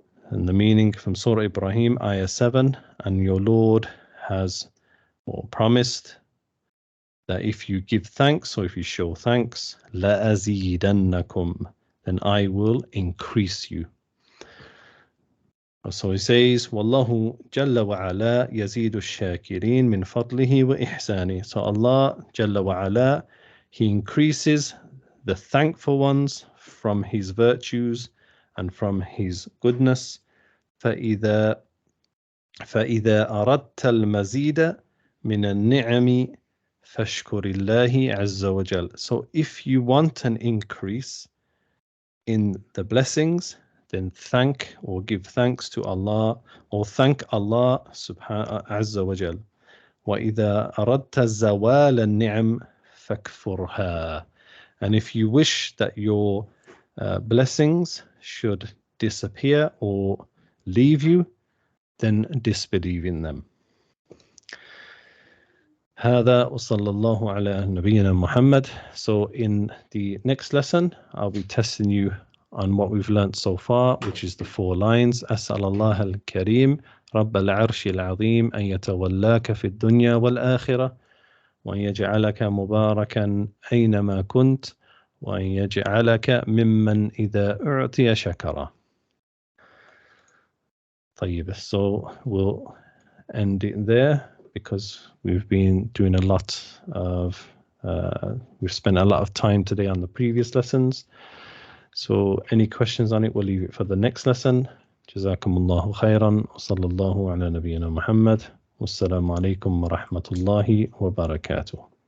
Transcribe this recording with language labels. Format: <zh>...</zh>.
<en>And the meaning from Surah Ibrahim, Ayah 7, and your Lord has promised that if you give thanks, or if you show thanks,</en> <ar>لَأَزِيدَنَّكُمْ,</ar> <en>then I will increase you. So he says,</en> <ar>وَاللَّهُ جَلَّ وَعَلَى يَزِيدُ الشَّاكِرِينَ مِنْ فَضْلِهِ وَإِحْسَانِهِ.</ar> <en>So Allah Jalla wa'ala, he increases the thankful ones from his virtues and from his goodness. فَإِذَا</en> <ar>فإذا أردت المزيد من النعم فاشكر الله عز وجل.</ar> <en>So if you want an increase in the blessings, then thank or give thanks to Allah, or thank Allah subhanahu azza wa jal.</en> <ar>وإذا أردت زوال النعم فاكفرها.</ar> <en>And if you wish that your blessings should disappear or leave you, then disbelieve in them.</en> <ar>هذا وصلى الله على نبينا Muhammad.</ar> <en>So in the next lesson, I'll be testing you on what we've learned so far, which is the 4 lines.</en> <ar>أسأل الله الكريم رب العرش العظيم أن يتولاك في الدنيا والآخرة وأن يجعلك مباركا أينما كنت وأن يجعلك ممن إذا أعطي شكره.</ar> <en>طيب, so we'll end it there because we've been doing a lot of, we've spent a lot of time today on the previous lessons. So any questions on it, we'll leave it for the next lesson.</en> <ar>جزاكم الله خيرا وصلى الله على نبينا محمد والسلام عليكم ورحمة الله وبركاته.</ar>